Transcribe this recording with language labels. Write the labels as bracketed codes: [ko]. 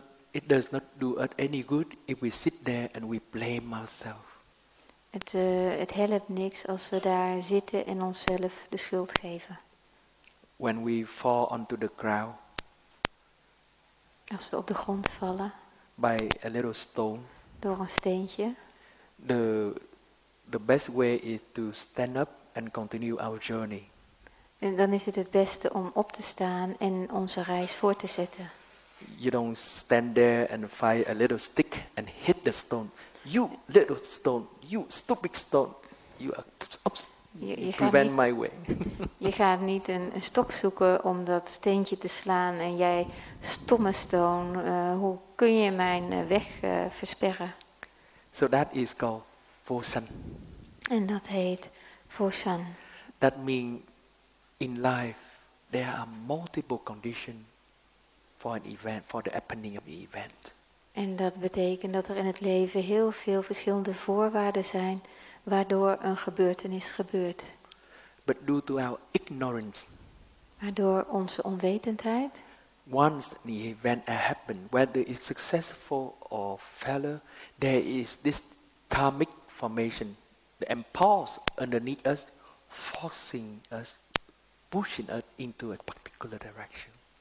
[en] It does not do us any good if we sit there and we blame ourselves. [nl] Het helpt niks als we daar zitten en onszelf de schuld geven. [en] When we fall onto the ground, [nl] als we op de grond vallen, [en] by a little stone, [nl] door een steentje, [en] the best way is to stand up and continue our journey. [nl] En dan is het beste om op te staan en onze reis voort te zetten. [en] You don't stand there and find a little stick and hit the stone. You little stone, you stupid stone, you prevent my way. [nl] Je gaat niet een stok zoeken om dat steentje te slaan en jij stomme steen, hoe kun je mijn weg versperren? [en] So that is called Vosan. [nl] En dat heet Vosan. [en] That means in life there are multiple conditions for an event, for the happening of the event. [nl] En dat betekent dat er in het leven heel veel verschillende voorwaarden zijn waardoor een gebeurtenis gebeurt. [en] But due to our ignorance, [nl] maar door onze onwetendheid, [en] once the event happens, whether it's successful or failure, there is this karmic formation, the impulse underneath us, forcing us, pushing us into a particular direction.